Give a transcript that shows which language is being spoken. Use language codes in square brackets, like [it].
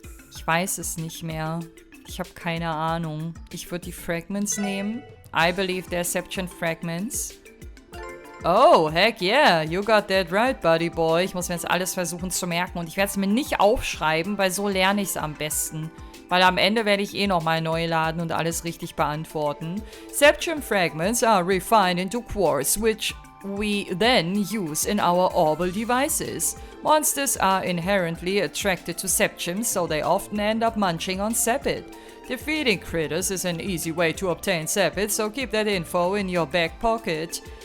[de] Ich weiß es nicht mehr. Ich habe keine Ahnung. Ich würde die Fragments nehmen. [en] I believe they're Septium Fragments. Oh, heck yeah. You got that right, buddy boy. [de] Ich muss mir jetzt alles versuchen zu merken. Und ich werde es mir nicht aufschreiben, weil so lerne ich es am besten. Weil am Ende werde ich nochmal neu laden und alles richtig beantworten. [en] Septium fragments are refined into quartz, which we then use in our orbital devices. Monsters are inherently attracted to septium, so they often end up munching on sepit. Defeating critters is an easy way to obtain sepit, so keep that info in your back pocket.